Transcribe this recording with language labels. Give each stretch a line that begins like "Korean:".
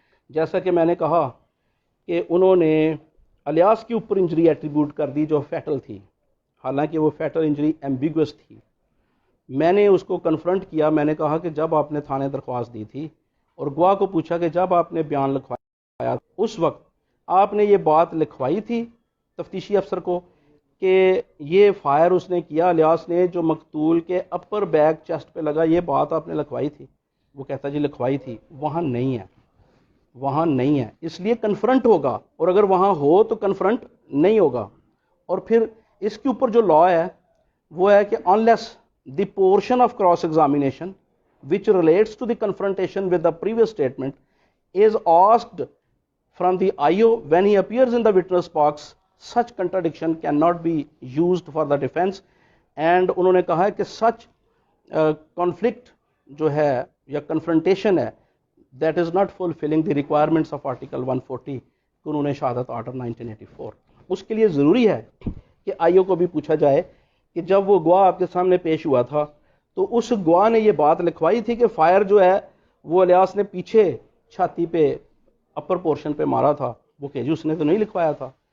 Urdu: جیسا کہ میں نے کہا کہ انہوں نے الیاس کے اوپر انجری ایٹریبیوٹ کر دی جو فیٹل تھی، حالانکہ وہ فیٹل انجری ایمبیگوس تھی۔ میں نے اس کو کنفرنٹ کیا، میں نے کہا کہ جب آپ نے تھانے درخواست دی تھی اور گواہ کو پوچھا کہ جب آپ نے بیان لکھوایا اس وقت آپ نے یہ بات لکھوائی تھی تفتیشی افسر کو کہ یہ فائر اس نے کیا الیاس نے جو مقتول کے اپر بیک چیسٹ پہ لگا، یہ بات آپ نے لکھوائی تھی؟ وہ کہتا جی لکھوائی تھی۔ وہاں نہیں ہے، وہاں نہیں ہے، اس لیے کنفرنٹ ہوگا، اور اگر وہاں ہو تو کنفرنٹ نہیں ہوگا. اور پھر اس کے اوپر جو لا ہے وہ ہے کہ
English: unless the portion of cross examination which relates to the confrontation with the previous statement is asked from the IO when he appears in the witness box, such contradiction cannot be used for the defense. And
Urdu: انہوں نے کہا ہے کہ
English: such conflict جو ہے یا confrontation ہے that is not fulfilling the requirements of article 140 قانون شہادت آرڈر 1984.
Urdu: اس کے لیے ضروری ہے کہ آئیو کو بھی پوچھا جائے کہ جب وہ گواہ آپ کے سامنے پیش ہوا تھا تو اس گواہ نے یہ بات لکھوائی تھی کہ فائر جو ہے وہ الیاس نے پیچھے چھاتی پہ اپر پورشن پہ مارا تھا، وہ کہ جی اس نے تو نہیں لکھوایا تھا.